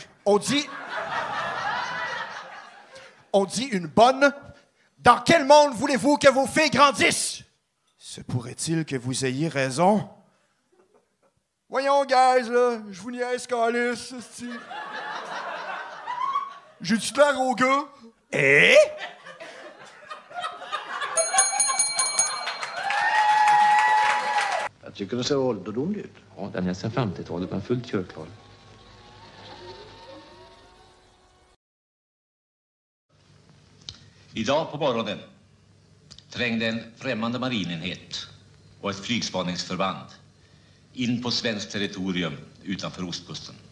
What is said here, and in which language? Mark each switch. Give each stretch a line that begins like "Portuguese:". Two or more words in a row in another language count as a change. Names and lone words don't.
French: On dit une bonne. Dans quel monde voulez-vous que vos filles grandissent? Se pourrait-il que vous ayez raison? Voyons, guys, là, je vous niaise, câlisse, c'ti. J'ai-tu l'air au gars?
Swedish: Jag tycker det ser ålderdomlig ut. Ja, den är sedan 50-talet, men fullt körklar. Idag på morgonen trängde en främmande marinenhet och ett flygspaningsförband in på svenskt territorium utanför ostkusten.